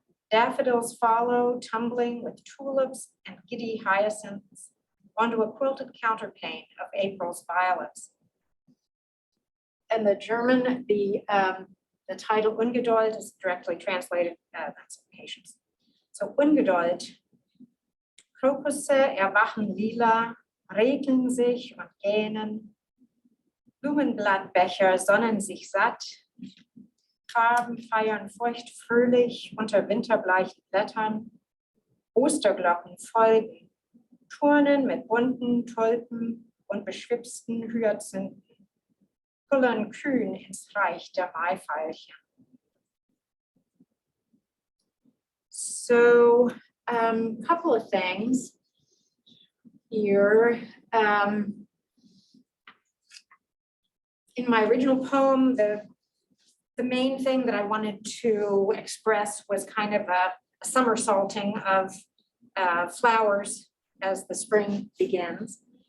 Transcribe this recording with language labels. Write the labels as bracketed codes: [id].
[en] Daffodils follow, tumbling with tulips and giddy hyacinths onto a quilted counterpane of April's violets. And the German, the title Ungeduld is directly translated, that's Impatience. So Ungeduld. [de] Krokusse erwachen lila, regeln sich und gähnen. Blumenblattbecher sonnen sich satt. Farben feiern feucht fröhlich unter winterbleichen Blättern. Osterglocken folgen. Turnen mit bunten Tulpen und beschwipsten Hyazinthen. Kullern kühn ins Reich der Maifeilchen. [en] So, couple of things here. In my original poem, the main thing that I wanted to express was kind of a somersaulting of flowers as the spring begins.